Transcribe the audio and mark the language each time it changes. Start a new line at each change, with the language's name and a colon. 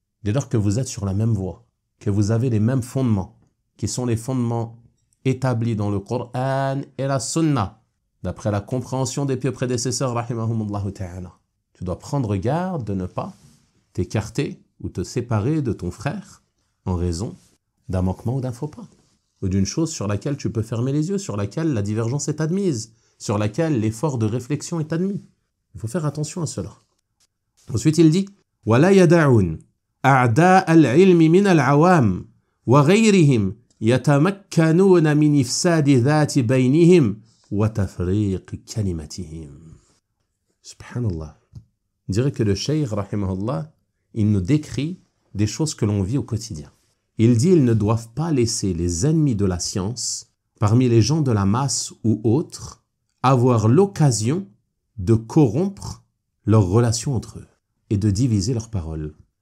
French: Dès lors que vous êtes sur la même voie, que vous avez les mêmes fondements, qui sont les fondements établis dans le Coran et la Sunna, d'après la compréhension des pieux prédécesseurs, rahimahumullahu ta'ala, tu dois prendre garde de ne pas t'écarter ou te séparer de ton frère en raison d'un manquement ou d'un faux pas, ou d'une chose sur laquelle tu peux fermer les yeux, sur laquelle la divergence est admise, sur laquelle l'effort de réflexion est admis. Il faut faire attention à cela. Ensuite il dit
Arabic: وَلَا يَدَعُونَ أَعْدَاءَ الْعِلْمِ مِنَ الْعَوَامِ وَغَيْرِهِمْ يَتَمَكَّنُونَ مِنْ إِفْسَادِ ذَاتِ بَيْنِهِمْ وَتَفْرِيقِ كَلِمَتِهِمْ. Subhanallah.
French: On dirait que le cheikh, rahimahullah, il nous décrit des choses que l'on vit au quotidien. Il dit, ils ne doivent pas laisser les ennemis de la science, parmi les gens de la masse ou autres, avoir l'occasion de corrompre leurs relations entre eux et de diviser leurs paroles.